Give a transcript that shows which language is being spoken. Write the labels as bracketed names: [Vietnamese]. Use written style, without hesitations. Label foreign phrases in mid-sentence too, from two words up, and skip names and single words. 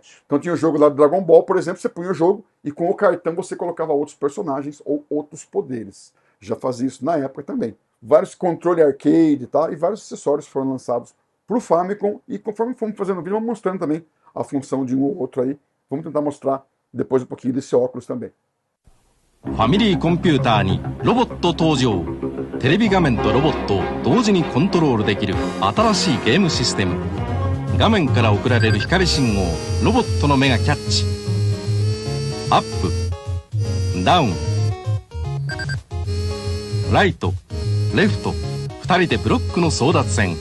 [Portuguese] Então tinha o jogo lá do Dragon Ball, por exemplo, você punha o jogo e com o cartão você colocava outros personagens ou outros poderes. Já fazia isso na época também. Vários controle arcade, tá? E vários acessórios foram lançados para o Famicom. E conforme fomos fazendo o vídeo, vamos mostrando também a função de um ou outro aí. Vamos tentar mostrar depois um pouquinho desse óculos também. [Japanese] ファミリーコンピューターにロボット登場。テレビ画面とロボットを同時にコントロールできる新しいゲームシステム。画面から送られる光信号をロボットの目がキャッチ。アップ、ダウン、ライト、レフト、2人でブロックの争奪戦。